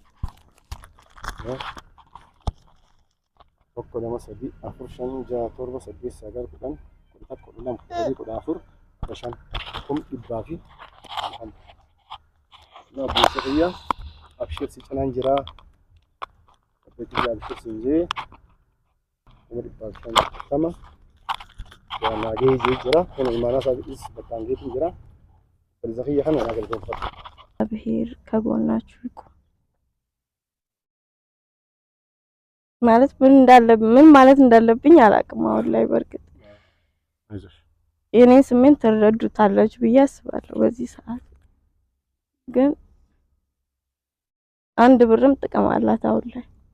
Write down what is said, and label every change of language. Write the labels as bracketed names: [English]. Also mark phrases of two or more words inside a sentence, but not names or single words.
[Oromo] tokko lama sadii afur shan jaha torba saddeet sagal kudhan kudha tokko kudha lama kudha sadii kudha afur kudha shan 100 na obboleessa kiyya abshir si cinaan jira obboleettii abshir si jee 150 waan naagee jira kun imaanaa isaatiis bakkaan geetiin jira obboleessa kiyya kana naa galatoonfadhu [Amharic] ብሄር ከጎናችሁ ይቁም ማለት ምን ማለት እንዳለብኝ አላውቅም። አሁን ላይ በርግጥ የኔን ስሜት ትረዱታላችሁ ብዬ አስባለሁ። በዚህ ሰዓት ግን አንድ ብርም ጥቅም አላት አሁን ላይ።